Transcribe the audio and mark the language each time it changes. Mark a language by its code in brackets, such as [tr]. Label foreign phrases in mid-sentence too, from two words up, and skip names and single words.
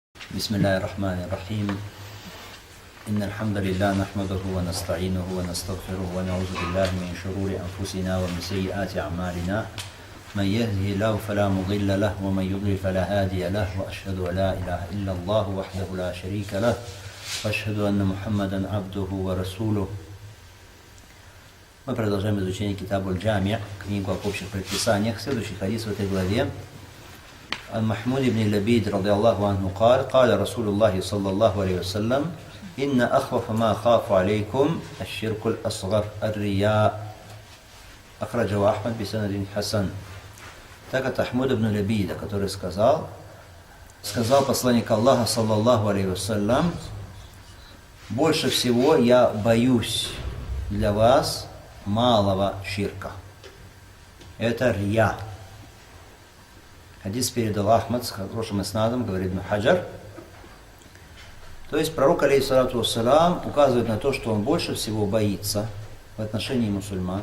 [ar] بسم الله الرحمن الرحيم إن الحمد لله نحمده ونستعينه ونستغفره ونعوذ بالله من شرور أنفسنا ومن سيئات أعمالنا من يهده الله فلا مضل له ومن يضلل فلا هادي له وأشهد أن لا إله إلا الله وحده لا شريك له وأشهد أن محمدا عبده ورسوله. [ru] Мы продолжаем изучение Китаб аль-Джами', книгу об общих предписаниях. Следующий хадис в этой главе. [ar] عن محمود بن لبيد رضي الله عنه قال قال رسول الله صلى الله عليه وسلم إن أخوف ما أخاف عليكم الشرك الأصغر الرياء أخرجه أحمد بسند حسن. [ru] Так от Ахмуда ибн Лабида, который сказал посланник Аллаха [ar] صلى الله عليه وسلم: [ru] больше всего я боюсь для вас малого ширка. Это рия. Хадис передал Ахмад с хорошим иснадом, говорит Ибн Хаджар. То есть пророк, [ar] عليه الصلاة والسلام, [ru] указывает на то, что он больше всего боится в отношении мусульман.